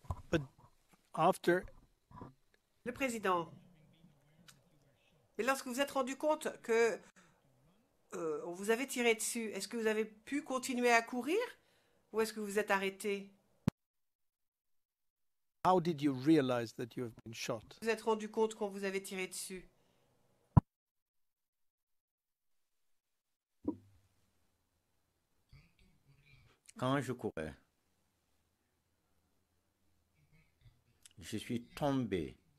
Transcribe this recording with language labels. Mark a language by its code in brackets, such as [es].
[en] But after. [fr] Le président, mais lorsque vous vous êtes rendu compte que on vous avait tiré dessus, est-ce que vous avez pu continuer à courir ou est-ce que vous vous êtes arrêté? [en] How did you realize that you have been shot? [fr] Vous vous êtes rendu compte qu'on vous avait tiré dessus? Quand je courais, je suis tombé.